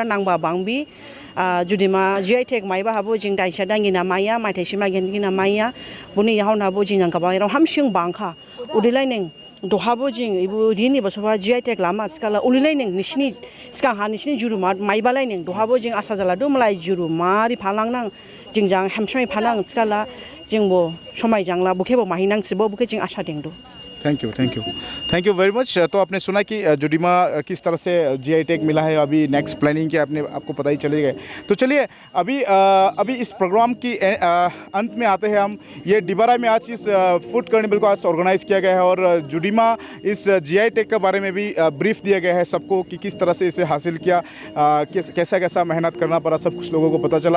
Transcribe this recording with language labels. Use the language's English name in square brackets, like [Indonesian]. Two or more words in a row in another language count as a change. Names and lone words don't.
[Dimasa] नांबा बांबी जुदिमा [English] GI tag [Dimasa] माइबा हाबो जिं दाइसा दांगिना माइया माइथाइसिमा गेनगिना माइया बुनि याहन हाबो जिं गाबायराव हामसिं बांखा उदिलाय नों दोहाबो जिं इबु रिनि बसबा [English] GI tag [Dimasa] लामा आथिखाला उलिलाय नों निसिनि सिगां हा निसिनि जुरुमा माइबालाय नों दोहाबो जिं आसा जाला दुमलाय जुरुमारि फालांनां जिंजां हेमसमाय फानां आथिखाला जिंबो समाय जांला बुखेबो माहिनांसिबो बुखे जिं आशा देंदो। [English] Thank you very much. [Hindi] तो आपने सुना कि जुडिमा किस तरह से [English] GI tag [Hindi] मिला है, अभी [English] next planning [Hindi] क्या आपको पता ही चले गए। तो चलिए अभी इस प्रोग्राम की अंत में आते हैं हम। ये डिबाराई में आज इस [English] food carnival [Hindi] को आज ऑर्गेनाइज किया गया है और जुडिमा इस [English] GI tag [Hindi] के बारे में भी ब्रीफ दिया गया है सबको कि किस तरह से इसे हासिल किया, कैसा मेहनत करना पड़ा, सब कुछ लोगों को पता चला।